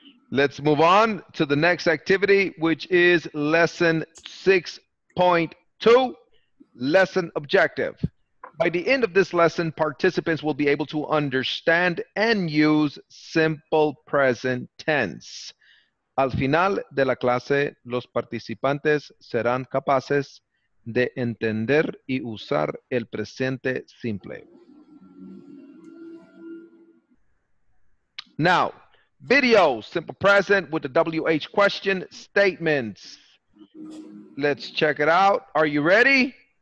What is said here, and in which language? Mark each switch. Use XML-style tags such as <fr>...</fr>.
<en>Let's move on to the next activity, which is lesson 6.2, lesson objective. By the end of this lesson, participants will be able to understand and use simple present tense.</en> <es>Al final de la clase, los participantes serán capaces de entender y usar el presente simple.</es> <en>Now, video, simple present with the WH question statements. Let's check it out. Are you ready?</en>